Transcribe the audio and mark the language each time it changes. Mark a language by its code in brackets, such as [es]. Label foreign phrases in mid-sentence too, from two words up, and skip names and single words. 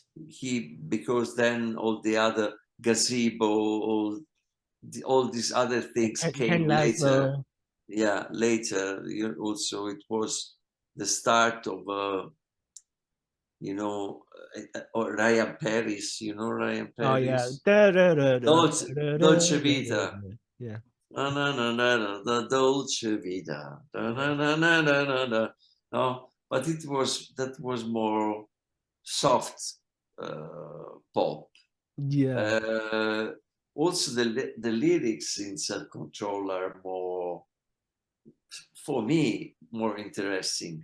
[en] Because then all the other gazebo, all these other things Ken came later. Laszlo. Yeah, later. Also, it was the start of or Ryan Paris. Ryan Oh yeah. Paris. Da, da, da, da, Dolce, da, da, Dolce da, da, Vita. da. Yeah. Na na na na na, the Dolce Vita. Na Yeah. na na na na na na. No, but that was more soft pop. Yeah. Uh, Also, the lyrics in Self Control are more, for me, more interesting.